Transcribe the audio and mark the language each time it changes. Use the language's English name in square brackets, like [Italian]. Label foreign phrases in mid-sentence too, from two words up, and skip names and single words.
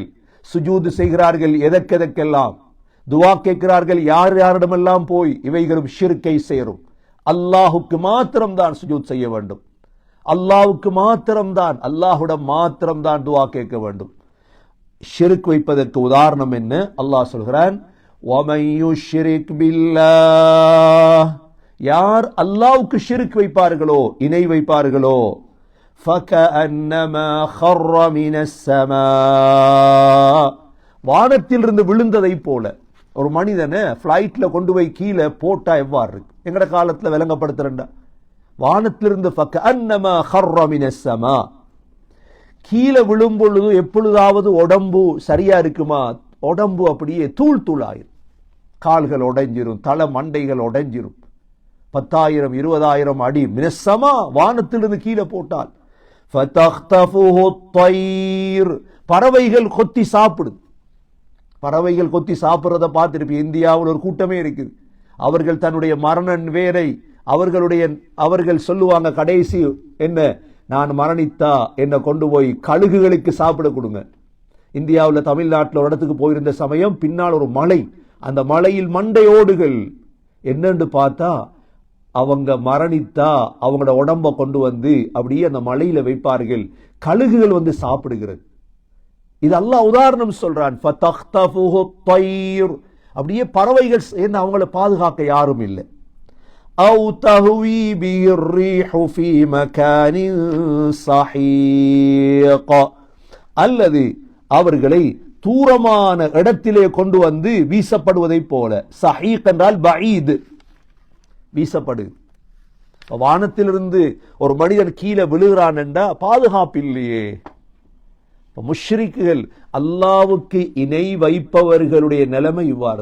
[Tamil] சுஜூது செய்கிறார்கள், எதற்கெதற்கெல்லாம் துவா கேட்கிறார்கள், யார் யாரிடமெல்லாம் போய். இவைகளும் ஷிர்க்கை சேரும். அல்லாஹுக்கு மாத்திரம்தான் சுஜூத் செய்ய வேண்டும். அல்லாஹ்வுக்கு மாத்திரம்தான், அல்லாஹுடன் மாத்திரம்தான் துவா கேட்க வேண்டும். ஷிர்க் வைப்பதற்கு உதாரணம் என்ன? அல்லாஹ் சொல்கிறான், [Arabic] وَمَن يُشْرِكْ بِاللَّهِ, [Tamil] யார் அல்லாஹ்வுக்கு ஷிர்க் வைப்பார்களோ, இணை வைப்பார்களோ, [Arabic] فَكَأَنَّمَا خَرَّ مِنَ السَّمَاءِ [Tamil] வானத்திலிருந்து விழுந்ததை போல. ஒரு மனிதனை ஃப்ளைட்ல கொண்டு போய் கீழே போட்டா எவ்வாறு இருக்கு? எங்கட காலத்துல விளங்கப்படுத்துறா, வானத்திலிருந்து [Arabic] فَكَأَنَّمَا خَرَّ مِنَ السَّمَاءِ [Tamil] கீழே விழும் பொழுது எப்பொழுதாவது உடம்பு சரியா இருக்குமா? உடம்பு அப்படியே தூள் தூளாயிரும், கால்கள் உடைஞ்சிரும், தலை மண்டைகள் உடைஞ்சிரும். 10,000 20,000 அடி மினசமா வானத்திலிருந்து கீழே போட்டால் [Arabic] فَتَخْطَفُهُ الطَّيْرُ [Tamil] பறவைகள் கொத்தி சாப்பிடுது. பறவைகள் கொத்தி சாப்பிடுறத பார்த்திருப்பீங்க. இந்தியாவில் ஒரு கூட்டமே இருக்குது. அவர்கள் தன்னுடைய மரண வேரை அவர்கள் சொல்லுவாங்க, கடைசி என்ன, நான் மரணித்தா என்னை கொண்டு போய் கழுகுகளுக்கு சாப்பிட கொடுங்க. இந்தியாவில் தமிழ்நாட்டில் ஒரு இடத்துக்கு போயிருந்த சமயம் பின்னால் ஒரு மலை, அந்த மலையில் மண்டையோடுகள். என்னன்னு பார்த்தா அவங்க மரணித்தா அவங்களோட உடம்ப கொண்டு வந்து அப்படியே அந்த மலையில வைப்பார்கள், கழுகுகள் வந்து சாப்பிடுகிறது. இது அல்லாஹ் உதாரணம் சொல்றான். [Arabic] فتخطفه الطير [Tamil] அப்படியே பறவைகள் சேர்ந்து அவங்கள பாதுகாக்க யாரும் இல்லை. [Arabic] أو تهوي به الريح في مكان سحيق [Tamil] அல்லது அவர்களை தூரமான இடத்திலே கொண்டு வந்து வீசப்படுவதை போல. சஹீக் என்றால் பஈத், வீசப்படு. வானத்திலிருந்து ஒரு மனிதன் கீழே விழுகிறான் என்றா பாதுகாப்பு இல்லையே. முஷ்ரிக்குகள், அல்லாவுக்கு இணை வைப்பவர்களுடைய நிலைமை இவ்வாறு.